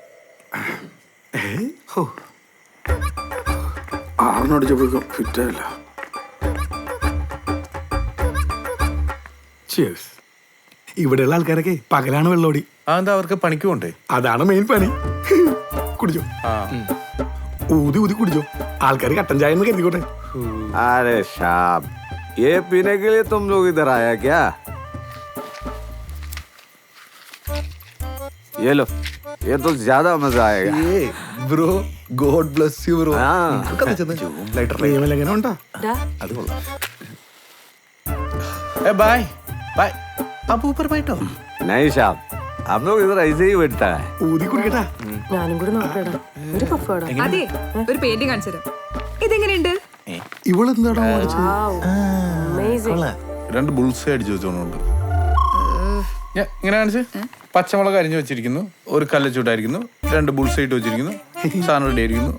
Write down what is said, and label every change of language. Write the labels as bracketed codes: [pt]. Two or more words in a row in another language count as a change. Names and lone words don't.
[ml] ആറിനടിച്ചപ്പോഴേക്കും ഫിറ്റായില്ല. Cheers. ഇവിടെയുള്ള ആൾക്കാരൊക്കെ പകലാണ് വെള്ളോടി. അതെന്താ അവർക്ക് പണിക്ക് പോണ്ടേ? അതാണ് മെയിൻ പണി. കുടിച്ചോ, ഊതി ഊതി കുടിച്ചോ. ആൾക്കാർ കട്ടൻ ചായ എന്ന് കരുതിക്കോട്ടെ. [hi] अरे शाम, ये पीने के लिए तुम लोग इधर आया क्या? ये लो, ये तो ज्यादा मजा आएगा. [en] bro God bless you bro. [hi] हाँ. [ml] നിയമലംഘനം ഉണ്ടോ? ഡാ, അത് കൊള്ളാം. [hi] ए [en] bye bye. [hi] अब ऊपर बैठो. नहीं शाम, हम लोग इधर ऐसे ही बैठता है. [ml] ഊതി കുടിക്കട്ടാ. ഞാനും കൂടി നോക്കടാ. ഒരു പഫാടാ. അതെ, ഒരു പെയിന്റിംഗ് കാണിച്ചു തരാം. ഇതെങ്ങനെയുണ്ട്? ഇവളെന്താടാ വാങ്ങിച്ചത്? അമേസിംഗ്. 2 ബുൾസ് അടിച്ചു വെച്ചോണ്ട് ഇങ്ങനെ കാണിച്ച്. പച്ചമുളക് അരിഞ്ഞു വെച്ചിരിക്കുന്നു, ഒരു കല്ല് ചൂടായിരിക്കുന്നു, 2 ബുൾസ് ഇട്ട് വെച്ചിരിക്കുന്നു, സാധനം റെഡി ആയിരിക്കുന്നു.